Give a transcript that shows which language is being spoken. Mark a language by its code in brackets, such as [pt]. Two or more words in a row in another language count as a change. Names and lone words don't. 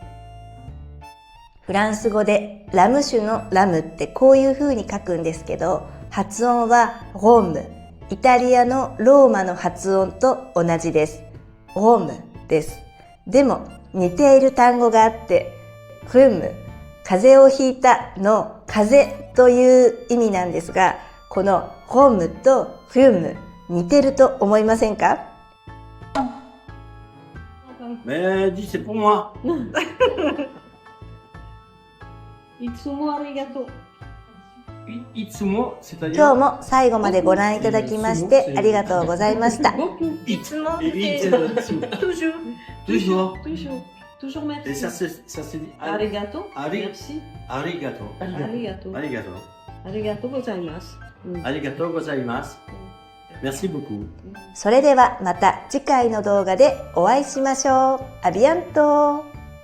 [ja] フランス語でラム酒のラムってこういう風に書くんですけど、発音はローム、イタリアのローマの発音と同じです。ロームです。でも似ている単語があって、フーム、風邪をひいたの風という意味なんですが、このホームとフーム似てると思いませんか？ [fr] dis c'est pour moi. [ja] いつもありがとう。今日も最後までご覧いただきましてありがとうございました。いつも。 [fr] Toujours Et merci. ça se dit [ja] Arigato. Ari- [fr] Merci. [ja] arigato. Arigato. Arigato. ありがとうございます. ありがとうございます. [fr] Merci beaucoup. [ja] それではまた次回の動画でお会いしましょう。アビアント。